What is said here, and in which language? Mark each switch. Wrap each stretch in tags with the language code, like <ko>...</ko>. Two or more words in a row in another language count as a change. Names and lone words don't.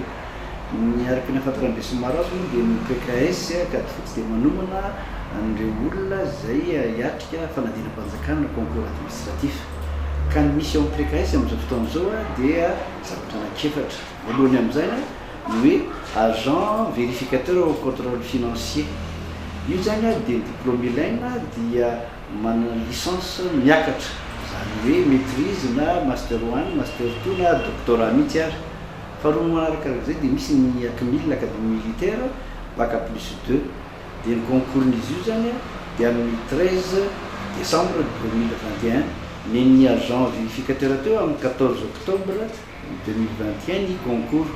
<mg>Miaraka ny ahafantaran'ny maro azy dia ny PKS akady fotsy dia manomana an'ireo olona izay hiatrika fanadinam-panjakana na</mg> <fr>concours administratif.</fr> <mg>Ka ny misy ao amin'ny PKS amin'izao fotoana izao dia zavatra anankiefatra. Voalohany amin'izay ny hoe</mg> <fr>agent vérificateur au contrôle financier.</fr> <mg>Io zany dia diplôme ilaina dia manana licence miakatra. Zany hoe maîtrise na master 1, master 2 na doctorat mihitsy ary. Faharoa manaraka izay dia misy ny acmil</mg> <fr>académie militaire bac plus 2</fr> <mg>dia ny concours-n'izy io zany dia amin'ny 13 décembre 2021 ny</mg> <fr>agent vérificateur</fr> <mg>teo amin'ny 14 octobre 2021 ny concours.</mg>